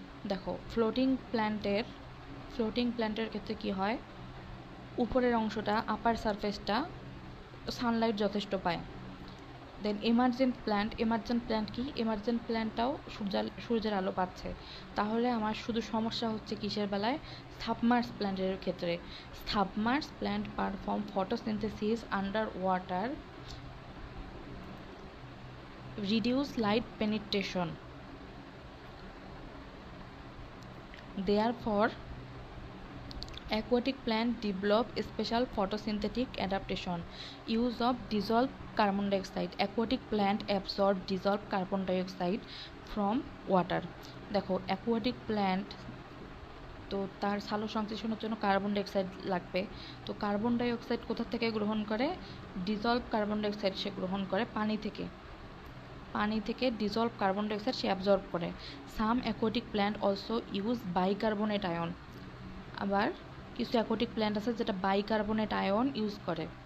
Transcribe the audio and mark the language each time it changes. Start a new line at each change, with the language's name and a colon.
Bangla: দেখো, ফ্লোটিং প্ল্যান্টের ক্ষেত্রে কি হয়, উপরের অংশটা, আপার সারফেসটা সানলাইট যথেষ্ট পায়, দেন এমার্জেন্ট প্ল্যান্ট কি? এমার্জেন্ট প্ল্যান্টটাও সূর্যের আলো পাচ্ছে। তাহলে আমার শুধু সমস্যা হচ্ছে কিসের বেলায়? সাবমার্স প্ল্যান্টের ক্ষেত্রে।
English: Submerse plant perform photosynthesis under water, reduce light penetration, therefore aquatic plant develop special photosynthetic adaptation, use of dissolved carbon dioxide. Aquatic plant absorb dissolved carbon dioxide from water.
Bangla: দেখো অ্যাকোয়াটিক প্ল্যান্ট তো তার সালো সংশ্লেষণের জন্য কার্বন ডাইঅক্সাইড লাগবে। তো carbon dioxide কোথা থেকে গ্রহণ করে? ডিজলভ কার্বন ডাইঅক্সাইড সে গ্রহণ করে পানি থেকে ডিজলভ কার্বন ডাইঅক্সাইড সে অ্যাবজর্ব করে।
English: Some aquatic plant also use bicarbonate ion.
Bangla: আবার কিছু অ্যাকোয়াটিক প্ল্যান্ট আছে যেটা বাইকার্বনেট আয়ন ইউজ করে।